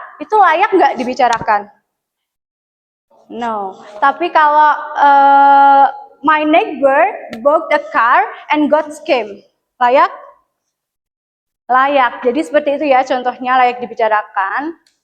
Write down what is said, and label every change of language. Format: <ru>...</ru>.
<id>Itu layak nggak dibicarakan?</id> <en>No.</en> <id>Tapi kalau</id> <en>my neighbor bought a car and got scammed,</en> <id>layak? Layak. Jadi seperti itu ya contohnya layak dibicarakan.</id>